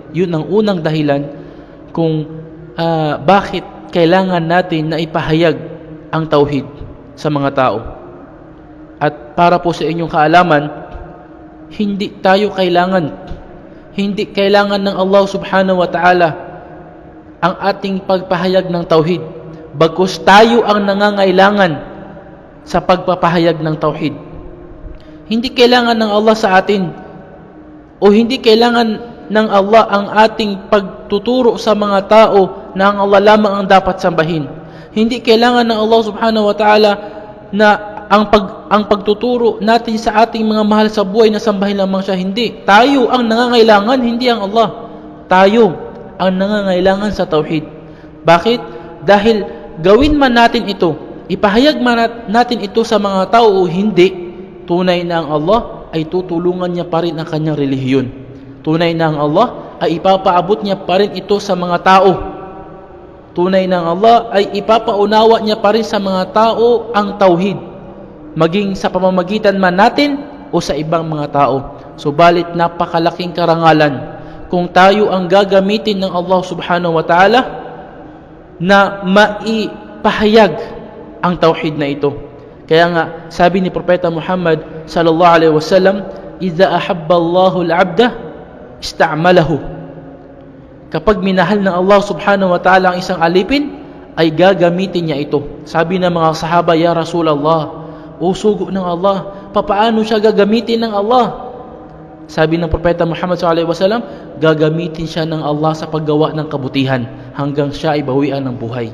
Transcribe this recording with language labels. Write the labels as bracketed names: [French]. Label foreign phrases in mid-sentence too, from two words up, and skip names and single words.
[Filipino] Yun ang unang dahilan kung bakit kailangan natin na ipahayag ang Tauhid sa mga tao. At para po sa inyong kaalaman, hindi kailangan ng Allah [Arabic] سبحانه وتعالى [Filipino] ang ating pagpahayag ng Tauhid, bagkus tayo ang nangangailangan sa pagpapahayag ng Tauhid. Hindi kailangan ng Allah sa atin, o hindi kailangan ng Allah ang ating pagtuturo sa mga tao na ang Allah lamang ang dapat sambahin. Hindi kailangan ng Allah [Arabic] سبحانه وتعالى [Filipino] na ang pagtuturo natin sa ating mga mahal sa buhay na sambahin lamang siya. Hindi. Tayo ang nangangailangan, hindi ang Allah. Tayo ang nangangailangan sa Tauhid. Bakit? Dahil gawin man natin ito, ipahayag man natin ito sa mga tao o hindi, tunay na ang Allah ay tutulungan niya pa rin ang kanyang relihiyon. Tunay na ang Allah ay ipapaabot niya pa rin ito sa mga tao. Tunay na ang Allah ay ipapaunawa niya pa rin sa mga tao ang Tauhid, maging sa pamamagitan man natin o sa ibang mga tao. Subalit napakalaking karangalan kung tayo ang gagamitin ng Allah [Arabic] سبحانه وتعالى [Filipino] na maipahayag ang tauhid na ito. Kaya nga, sabi ni Propeta Muhammad [Arabic] صلى الله عليه وسلم, "إذا أحب الله العبد استعمله." [Filipino] Kapag minahal ng Allah [Arabic] سبحانه وتعالى [Filipino] ang isang alipin, ay gagamitin niya ito. Sabi ng mga sahaba, [Arabic] "يا رسول الله, [Filipino] o sugo ng Allah, papaano siya gagamitin ng Allah?" Sabi ng Propeta Muhammad SAW, gagamitin siya ng Allah sa paggawa ng kabutihan hanggang siya ay bawian ng buhay.